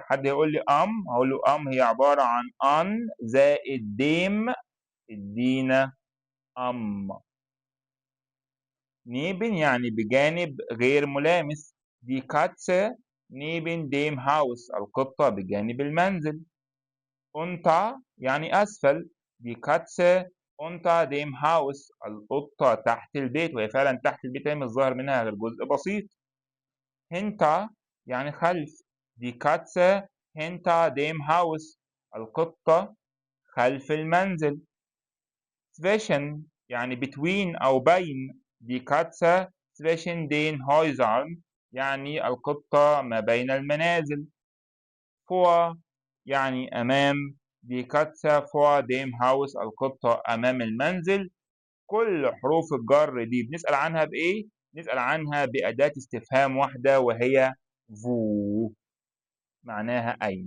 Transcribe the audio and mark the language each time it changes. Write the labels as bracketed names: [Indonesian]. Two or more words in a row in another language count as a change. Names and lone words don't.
[Arabic] حد يقول لي أم، هقول له أم هي عبارة عن أن زائد ديم ادينا أم. نيبن يعني بجانب غير ملامس. [German] die Katze neben dem Haus [Arabic] القطة بجانب المنزل. أنت يعني أسفل. [German] die Katze unter dem Haus [Arabic] القطة تحت البيت، وهي فعلا تحت البيت، هي مش ظاهر منها غير جزء بسيط. [German] hinter [Arabic] يعني خلف. [German] die Katze hinter dem Haus [Arabic] القطة خلف المنزل. zwischen يعني between أو بين. [German] die Katze zwischen den Häusern [Arabic] يعني القطة ما بين المنازل. [German] vor [Arabic] يعني أمام، [German] die Katze vor dem Haus [Arabic] القطة أمام المنزل. كل حروف الجر دي بنسأل عنها بإيه؟ نسأل عنها بأداة استفهام واحدة وهي فو، معناها أين.